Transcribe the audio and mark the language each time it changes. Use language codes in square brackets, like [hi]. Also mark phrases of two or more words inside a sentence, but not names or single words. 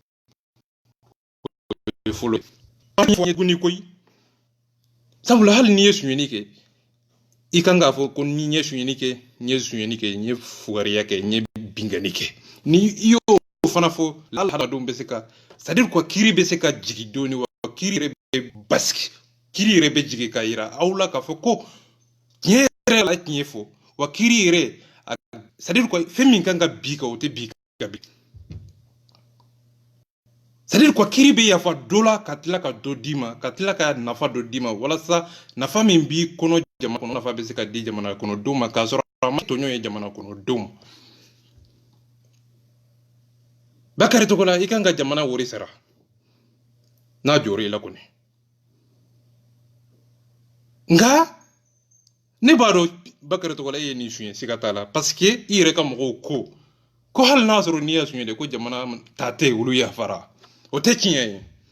[bm] o ye fɔlɔ ye fɔ tuguni koyi sabula hali n'i ye suɲɛni kɛ i kan k'a fɔ ko ni n ye suɲɛni kɛ n ye suɲɛni kɛ n ye fugariya kɛ n ye bingani kɛ ni i y'o fana fɔ hadamadenw bɛ se ka [fr] c'est à dire quoi [bm] kiiri bɛ se ka jigin dɔɔni wa kiiri yɛrɛ bɛ basigi kiiri yɛrɛ bɛ jigin k'a yira aw la k'a fɔ ko tiɲɛ yɛrɛ la tiɲɛ fɔ wa kiiri yɛrɛ [fr] c'est à dire quoi [bm] fɛn min kan ka bi ka o tɛ bi ka bi [fr] c'est à dire quoi [bm] kiiri bɛ yafa dɔ la ka tila ka dɔ d'i ma ka tila ka nafa dɔ d'i ma walasa nafa min b'i kɔnɔ jamana kɔnɔ nafa bɛ se ka di jamana kɔnɔdenw ma k'a sɔrɔ a ma tɔɲɔ ye jamana kɔnɔdenw ma Bakary Togola i kan ka jamana wari sara n'a jɔrɔ i la kɔni nka ne b'a dɔn Bakary Togola e ye nin suɲɛ siga t'a la [fr] parce que [bm] i yɛrɛ ka mɔgɔw ko hali n'a sɔrɔ n'i y'a suɲɛ de ko jamana ta tɛ olu yafara o tɛ tiɲɛ ye